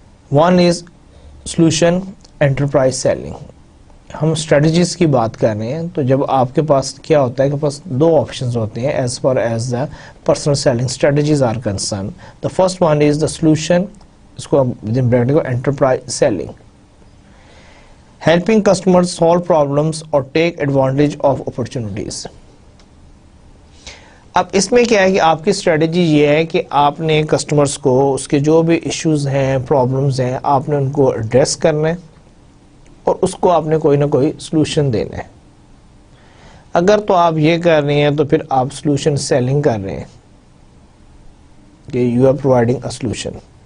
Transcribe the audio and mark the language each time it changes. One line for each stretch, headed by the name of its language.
English: One is solution enterprise selling.
Urdu: ہم strategies کی بات کر رہے ہیں تو جب آپ کے پاس کیا ہوتا ہے کہ پاس 2 آپشنز ہوتے ہیں
English: As far as the personal selling strategies are concern. The first one is the solution, اس کو within bracket کو enterprise selling. Helping customers solve problems or take advantage of opportunities.
Urdu: اب اس میں کیا ہے کہ آپ کی اسٹریٹجی یہ ہے کہ آپ نے کسٹمرز کو اس کے جو بھی ایشوز ہیں، پرابلمز ہیں، آپ نے ان کو ایڈریس کرنا ہے اور اس کو آپ نے کوئی نہ کوئی سلوشن دینا ہے. اگر تو آپ یہ کر رہے ہیں تو پھر آپ سلوشن سیلنگ کر رہے ہیں کہ
English: You are providing a solution.